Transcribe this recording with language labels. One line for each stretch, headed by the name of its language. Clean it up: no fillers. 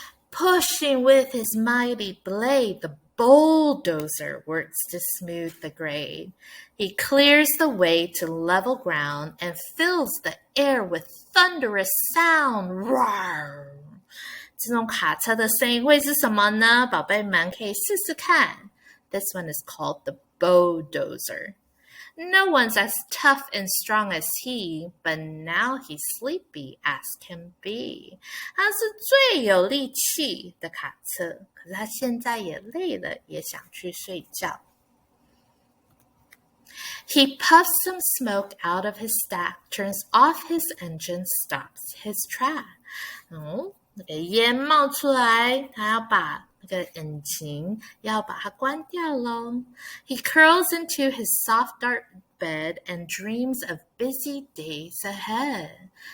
English: Pushing with his mighty blade, the bulldozer works to smooth the grade. He clears the way to level ground and fills the air with thunderous sound. Roar!
Chinese: 这种卡车的声音会是什么呢？宝贝们可以试试看。
English: This one is called the bulldozer.No one's as tough and strong as he, but now he's sleepy as can be.
Chinese: 他是最有力气的卡车，可是他现在也累了，也想去睡觉。
English: He puffs some smoke out of his stack, turns off his engine, stops his track.
Chinese: 那个烟冒出来，他要把那个引擎要把它关掉咯。
English: He curls into his soft dark bed and dreams of busy days ahead.